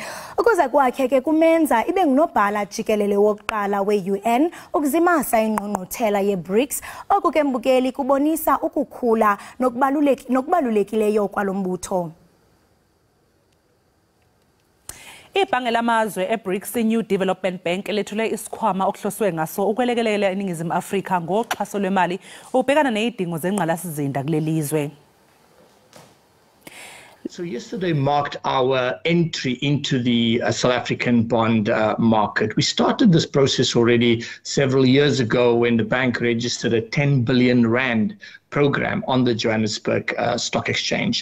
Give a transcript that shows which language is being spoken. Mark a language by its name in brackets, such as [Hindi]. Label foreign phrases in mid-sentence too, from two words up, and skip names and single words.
[Xhosa] Ukuza kwakhe ke kumenza ibe ngunobhala jikelele wokuqala we-UN ukuzimasa ingqungquthela ye-BRICS. Oku ke mbukeli kubonisa ukukhula nokubalulekileyo kwalombutho. [Zulu] Ibhange lamazwe eBRICS New Development Bank elethule isikhwama okuhloswe ngaso ukwelekelela iNingizimu Afrika ngoxhaso lwemali ubhekana nezidingo zengqalasizinda kulelizwe. [English] So yesterday marked our entry into the South African bond market. We started this process already several years ago when the bank registered a 10 billion rand program on the Johannesburg Stock Exchange.